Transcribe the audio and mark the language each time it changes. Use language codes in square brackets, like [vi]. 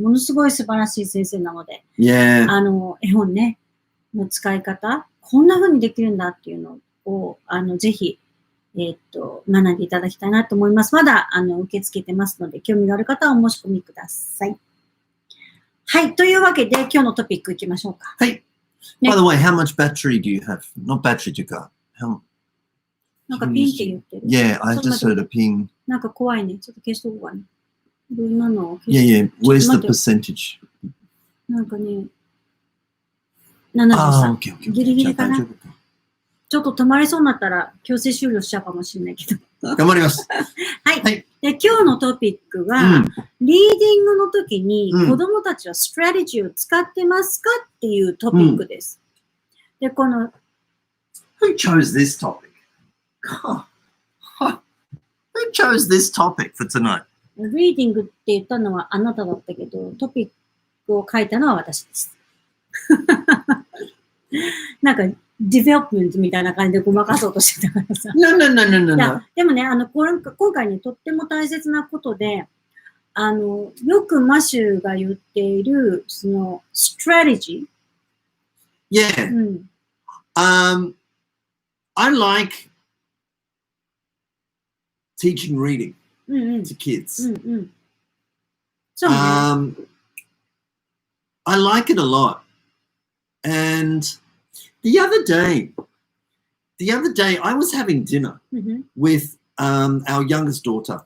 [ja] ものすごい素晴らしい先生なので、絵本ね、の使い方、こんな風にできるんだっていうのを、ぜひ、学んでいただきたいなと思います。まだ、受け付けてますので、興味がある方はお申し込みください。はい。というわけで、今日のトピックいきましょうか。はい。 [en] By the way, how much battery do you have? Not battery to go. [ja] なんかピンって言ってる。 [en] Yeah, I just heard a ping. [ja] なんか怖いね。ちょっと消しとこうかね。今のを消 [en] し Yeah, where's the percentage? [ja] なんかね、73。 [en] Okay. [ja] ギリギリかな。ちょっと止まりそうになったら強制終了しちゃうかもしれないけど。頑張ります。はい。で、今日のトピックは、リーディングの時に子供たちはストラテジーを使ってますかっていうトピックです。で、この [en] Who chose this topic? Who chose this topic for tonight? [ja] リーディングって言ったのはあなただったけど、トピックを書いたのは私です。なんか、ディベロップメントみたいな感じでごまかそうとしてたからさ。 [en] No. [ja] でもね、今回ね、とっても大切なことで、よくマシュが言っている、その、ストラテジ [en] ー。 Yeah. I like teaching reading to kids. So, I like it a lot. And the other day, I was having dinner with our youngest daughter.